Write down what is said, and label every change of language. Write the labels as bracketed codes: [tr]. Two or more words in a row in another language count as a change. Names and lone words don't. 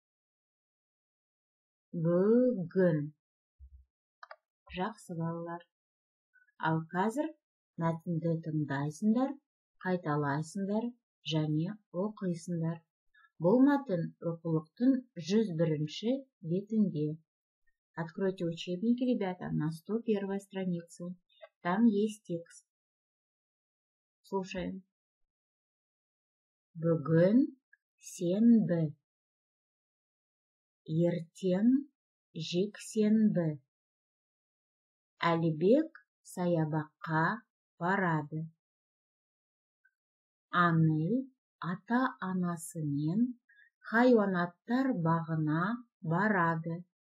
[kk] Бүгін. Жақсы, балалар. Ал қазір мәтінді тыңдайсыңдар, қайталайсыңдар және оқисыңдар. Бұл мәтін оқулықтың 101-ші бетінде. [ru] Откройте учебники, ребята, на 101-й странице. Там есть текст. Слушаем. [kk] Бүгін сенбі. Ертең жексенбі. Әлібек саябаққа барады. Анель ата-анасымен хайуанаттар бағына барады.